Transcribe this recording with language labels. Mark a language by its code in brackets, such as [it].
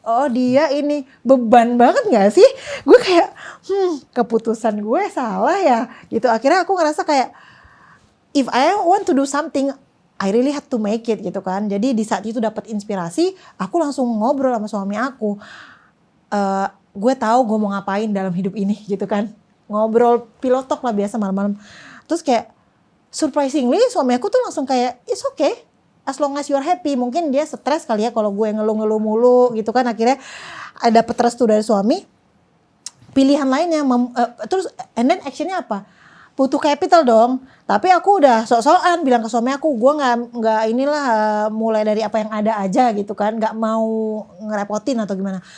[id] Oh dia ini beban banget gak sih? Gue kayak keputusan gue salah ya gitu. Akhirnya aku ngerasa kayak [en] if I want to do something I really have to make it [id] gitu kan. Jadi di saat itu dapat inspirasi, aku langsung ngobrol sama suami aku. Gue tahu gue mau ngapain dalam hidup ini gitu kan, ngobrol pilotok lah biasa malam-malam. Terus kayak surprisingly suami aku tuh langsung kayak [en] it's okay as long as you're happy. [id] Mungkin dia stres kali ya kalau gue ngeluh-ngeluh mulu gitu kan. Akhirnya dapet restu dari suami. Pilihan lainnya terus and then actionnya apa? Butuh capital dong. Tapi aku udah sok-sokan bilang ke suami aku, gue nggak inilah mulai dari apa yang ada aja gitu kan, nggak mau ngerepotin atau gimana.